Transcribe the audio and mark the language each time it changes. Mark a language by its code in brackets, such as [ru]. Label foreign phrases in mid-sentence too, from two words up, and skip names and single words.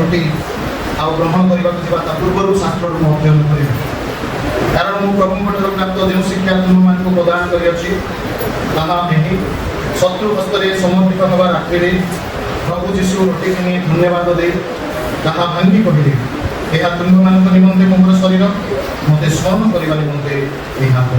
[hi] रोटी आ ग्रहण करने पूर्व शास्त्र अध्ययन कर [or] କାରଣ ମୁଁ ପ୍ରଭୁଙ୍କ ଠାରୁ ପ୍ରାପ୍ତ ଯେଉଁ ଶିକ୍ଷା ତୁମମାନଙ୍କୁ ପ୍ରଦାନ କରିଅଛି ତାହା ଏହି ଶତ୍ରୁ ହସ୍ତରେ ସମର୍ପିତ ହେବା ରାତ୍ରିରେ ପ୍ରଭୁ ଯୀଶୁ ରୁଟି କିଣି ଧନ୍ୟବାଦ ଦେଇ ତାହା ଭାଙ୍ଗି କହିଲେ, ଏହା ତୁମମାନଙ୍କ ନିମନ୍ତେ ମୋର ଶରୀର, ମୋତେ ସ୍ମରଣ କରିବା ନିମନ୍ତେ ଏହା କର।